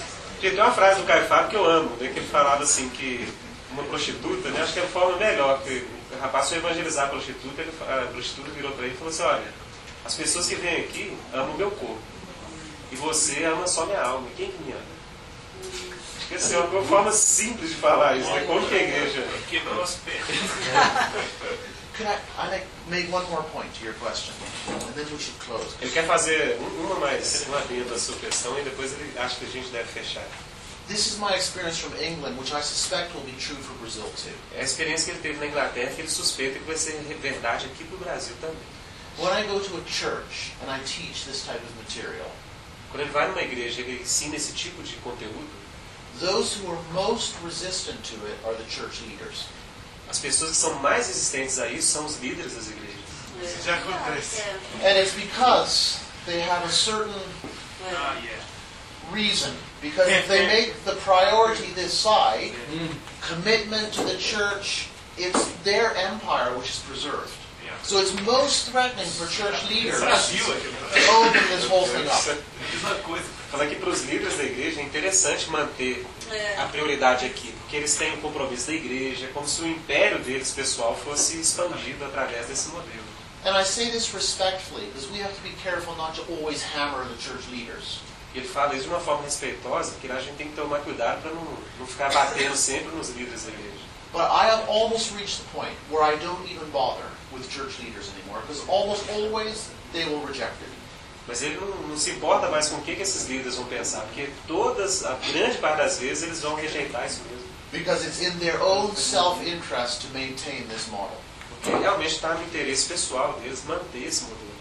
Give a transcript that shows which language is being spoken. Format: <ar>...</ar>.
<pt>Porque tem uma frase do Caio Fábio que eu amo, né, que ele falava assim, que uma prostituta, né, acho que é a forma melhor, que o rapaz foi evangelizar a prostituta, a prostituta virou para ele e falou assim, olha, as pessoas que vêm aqui amam o meu corpo, e você ama só minha alma, quem que me ama? Essa é uma forma simples de falar isso, né, como que a igreja... Quebrou as pernas.</pt> <en>Can I make one more point to your question, and then we should close.</en> <pt>Ele quer fazer uma mais uma linha da sua questão e depois ele acha que a gente deve fechar.</pt> <en>This is my experience from England, which I suspect will be true for Brazil too.</en> <pt>É a experiência que ele teve na Inglaterra que ele suspeita que vai ser verdade aqui para o Brasil também.</pt> <en>When I go to a church and I teach this type of material,</en> <pt>quando ele vai numa igreja e ensina esse tipo de conteúdo,</pt> <en>those who are most resistant to it are the church leaders.</en> <pt>As pessoas que são mais resistentes a isso são os líderes das igrejas. Isso já acontece.</pt> <en>And it's because they have a certain reason. Because if they make the priority this side, commitment to the church, it's their empire which is preserved. So it's most threatening for church leaders to open this whole thing up.</en> <pt>Falar que para os líderes da igreja é interessante manter a prioridade aqui, porque eles têm o compromisso da igreja, como se o império deles pessoal fosse expandido através desse modelo.</pt> <en>And I say this respectfully, because we have to be careful not to always hammer the church leaders.</en> <pt>E ele fala isso de uma forma respeitosa, que a gente tem que tomar cuidado para não ficar batendo sempre nos líderes da igreja.</pt> <en>But I have almost reached the point where I don't even bother with church leaders anymore, because almost always they will reject it.</en> <pt>Mas ele não se importa mais com o que esses líderes vão pensar, porque todas, a grande parte das vezes, eles vão rejeitar isso mesmo.</pt> <en>Because it's in their own self-interest to maintain this model.</en> <pt>Porque realmente está no interesse pessoal deles manter esse modelo.</pt>